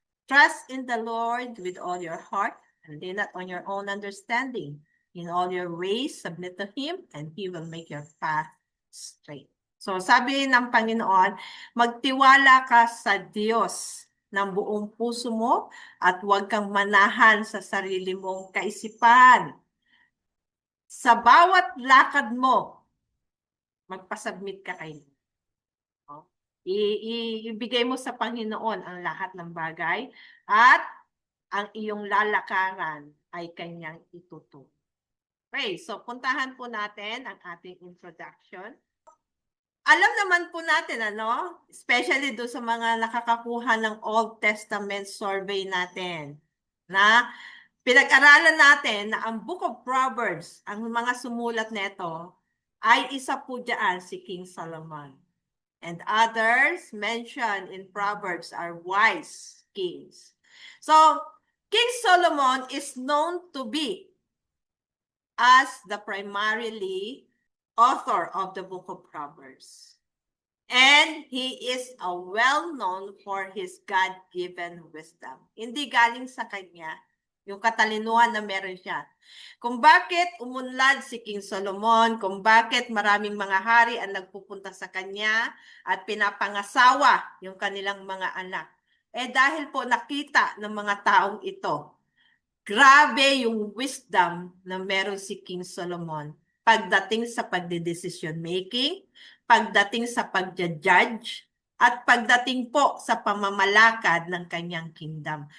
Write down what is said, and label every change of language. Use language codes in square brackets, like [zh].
[en] Trust in the Lord with all your heart and lean not on your own understanding. In all your ways, submit to Him, and He will make your path straight. [tl] So sabi ng Panginoon, magtiwala ka sa Diyos ng buong puso mo at huwag kang manahan sa sarili mong kaisipan. Sa bawat lakad mo, magpasubmit ka kay Lord. Ibigay mo sa Panginoon ang lahat ng bagay at ang iyong lalakaran ay kanyang ituturo. Okay, so puntahan po natin ang ating introduction. Alam naman po natin, especially doon sa mga nakakakuha ng Old Testament survey natin, na pinag-aralan natin na ang Book of Proverbs, ang mga sumulat nito, ay isa po dyan si King Solomon. [en] And others mentioned in Proverbs are wise kings. So, King Solomon is known to be as the primarily author of the Book of Proverbs. And he is a well-known for his God-given wisdom. [tl] Hindi galing sa kanya yung katalinuhan na meron siya. Kung bakit umunlad si King Solomon, kung bakit maraming mga hari ang nagpupunta sa kanya at pinapangasawa yung kanilang mga anak. Dahil po nakita ng mga taong ito, grabe yung wisdom na meron si King Solomon pagdating sa pagde-decision making, pagdating sa pagja-judge, at pagdating po sa pamamalakad ng kanyang kingdom.